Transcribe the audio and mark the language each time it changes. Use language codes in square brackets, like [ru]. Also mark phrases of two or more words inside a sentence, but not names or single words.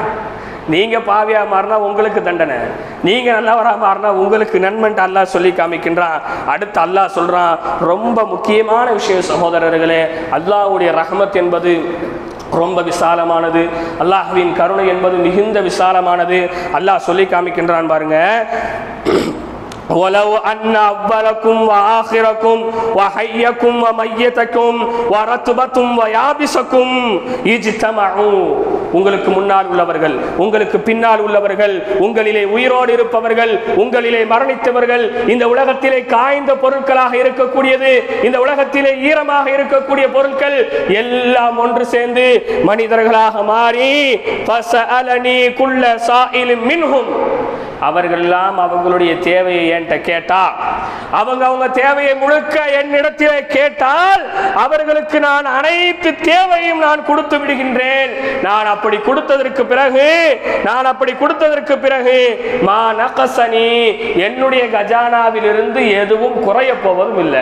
[ta] நீங்க பாவியா மாறினா உங்களுக்கு தண்டனை, நீங்க நல்லவரா மாறினா உங்களுக்கு நன்மன் அல்லாஹ் சொல்லி காமிக்கின்றான். அடுத்து அல்லாஹ் சொல்றான், ரொம்ப முக்கியமான விஷயம் சகோதரர்களே, அல்லாஹ்வுடைய ரஹ்மத் என்பது ரொம்ப விசாலமானது, அல்லாஹ்வின் கருணை என்பது மிகுந்த விசாலமானது. அல்லாஹ் சொல்லி காமிக்கின்றான் பாருங்க, [ar] وَلَوْ أَنَّ أَوَّلَكُمْ وَآخِرَكُمْ وَحَيَّكُمْ وَمَيِّتَكُمْ وَرَطْبَكُمْ وَيَابِسَكُمْ اجْتَمَعُوا, [ta] உங்களுக்கு முன்னால் உள்ளவர்கள், உங்களுக்கு பின்னால் உள்ளவர்கள், உங்களிலே உயிரோடு இருப்பவர்கள், உங்களிலே மரணித்தவர்கள், இந்த உலகத்திலே காய்ந்த பொருட்களாக இருக்கக்கூடியது, இந்த உலகத்திலே ஈரமாக இருக்கக்கூடிய பொருட்கள் எல்லாம் ஒன்று சேர்ந்து மனிதர்களாக மாறி [ar] فَسَأَلَنِي كُلَّ سَائِلٍ مِنْهُمْ, [ta] அவர்கள் எல்லாம் அவங்களுடைய தேவையை என்கிட்ட கேட்டா, அவங்க தேவையை முழுக்க என்னிடத்திலே கேட்டால் அவர்களுக்கு நான் அனைத்து தேவையும் நான் கொடுத்து விடுகின்றேன். நான் அப்படி கொடுத்ததற்கு பிறகு [ar] ما نقصني, [ta] என்னுடைய கஜானாவில் இருந்து எதுவும் குறைய போவதும் இல்லை.